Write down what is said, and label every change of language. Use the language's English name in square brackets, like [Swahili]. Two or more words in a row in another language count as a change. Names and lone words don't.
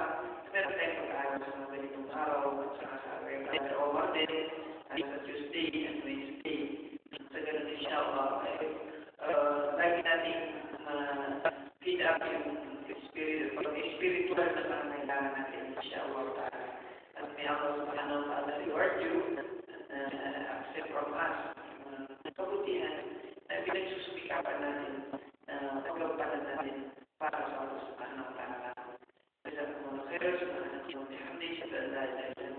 [Filipino] Meron tayong pag-aaral sa mga ganitong araw at saka sa regular o Monday at sa [English] Tuesday and Wednesday. [Filipino] Sa ganun inshallah lagi natin feed up yung spiritual na pangangailangan natin [Arabic] إن شاء الله تعالى. [Filipino] At may [Arabic] الله سبحانه وتعالى [English] reward you accept from us [Filipino] kabutihan na pinagsusumikapan natin paglampanan natin para sa [Arabic] الله سبحانه وتعالى. جزاكم الله خيرا، سبحان الله وبحمده,